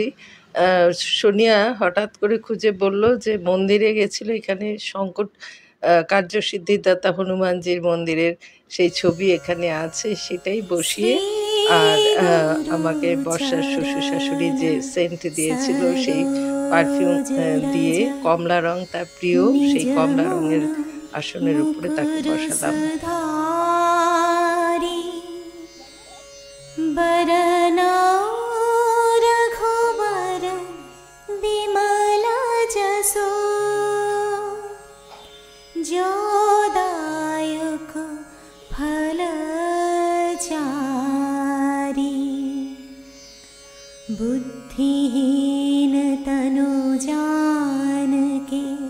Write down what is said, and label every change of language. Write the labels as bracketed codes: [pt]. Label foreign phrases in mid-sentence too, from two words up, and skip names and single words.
[bn] সোনিয়া হঠাৎ করে খুঁজে বলল যে মন্দিরে গেছিল, এখানে সংকট কার্যসিদ্ধিদাতা হনুমানজির মন্দিরের সেই ছবি এখানে আছে, সেটাই বসিয়ে আর আমাকে বর্ষার শ্বশুর শাশুড়ি যে সেন্ট দিয়েছিল সেই পারফিউম দিয়ে, কমলা রং তার প্রিয়, সেই কমলা রঙের আসনের উপরে তাকে বসালাম। [awa] बरना रघुबर बिमल जसो जोदायक फल चारी बुद्धिहीन तनु जानके